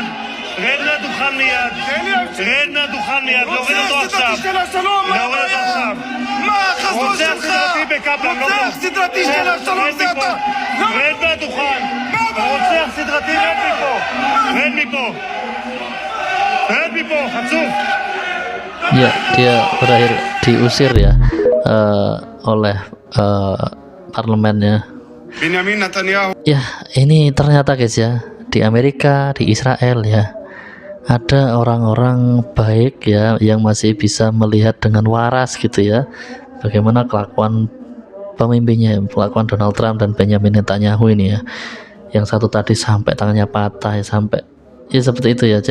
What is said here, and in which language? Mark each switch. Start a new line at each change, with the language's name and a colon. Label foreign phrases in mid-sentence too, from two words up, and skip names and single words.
Hebrew: רד מהדוכן מיד. להוריד אותו עכשיו. מה החזון שלך? רוצח סדרתי של השלום זה אתה. רד מהדוכן. רוצח סדרתי, רד מפה, חצוף.
Indonesian: Ya, dia berakhir diusir ya oleh parlemennya. Benjamin Netanyahu. Ya, ini ternyata guys ya, di Amerika, di Israel ya, ada orang-orang baik ya yang masih bisa melihat dengan waras gitu ya bagaimana kelakuan pemimpinnya, pelakuan Donald Trump dan Benjamin Netanyahu ini ya, yang satu tadi sampai tangannya patah ya, sampai ya seperti itu ya.